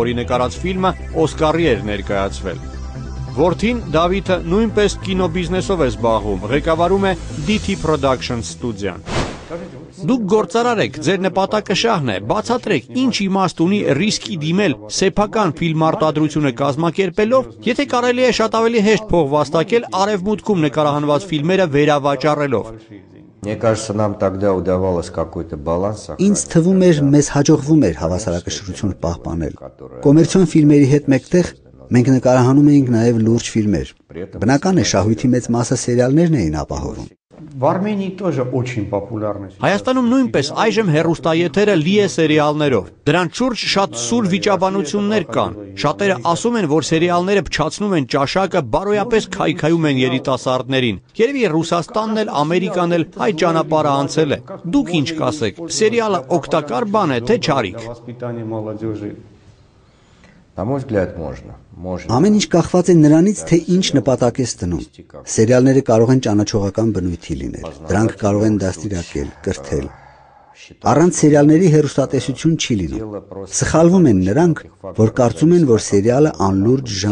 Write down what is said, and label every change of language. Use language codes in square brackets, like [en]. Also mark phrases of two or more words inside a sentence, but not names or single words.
[hy] որի նկարած ֆիլմը Օսկարի էր ներկայացվել։ Որդին Դավիթը նույնպես կինոբիզնեսով է զբաղվում, ղեկավարում է DT Productions ստուդիան։ Դուք գործարար եք, ձեր նպատակը շահն է, բացատրեք, ինչ իմաստ ունի ռիսկի դիմել սեփական ֆիլմարտադրությունը կազմակերպելով, եթե կարելի է շատ ավելի հեշտ փող վաստակել արևմուտքում նկարահանված ֆիլմերը վերավաճառելով։ [ru] Мне кажется, нам тогда удавалось какой-то баланс сохранить. [hy] Ինձ թվում էր, մեզ հաջողվում էր հավասարակշռություն պահպանել։ Կոմերցիոն ֆիլմերի հետ մեկտեղ մենք նկարահանում էինք նաև լուրջ ֆիլմեր։ Բնական է, շահույթի մեծ մասը սերիալներն էին ապահովում։ [ru] В Армении тоже очень популярны։ [hy] Հայաստանում նույնպես այժմ հեռուստաեթերը լի է սերիալներով։ Դրանց շուրջ շատ սուր վիճաբանություններ կան։ Շատերը ասում են, որ սերիալները փչացնում են ճաշակը, բարոյապես քայքայում են երիտասարդներին։ Երևի Ռուսաստանն էլ, Ամերիկան էլ այդ ճանապարհը անցել է։ Դուք ինչ կասեք։ Սերիալը օգտակար բան է, թե չարիք։ [ru] На мой взгляд, можно. [hy] Ամեն ինչ կախված է նրանից, թե ինչ նպատակ ես դնում։ Սերիալները կարող են ճանաչողական բնույթի լինել։ Դրանք կարող են դաստիարակել, կրթել։ Առանց սերիալների հեռուստատեսություն չի լինում։ Սխալվում են նրանք, որ կարծում են, որ սերիալը անլուրջ ժանր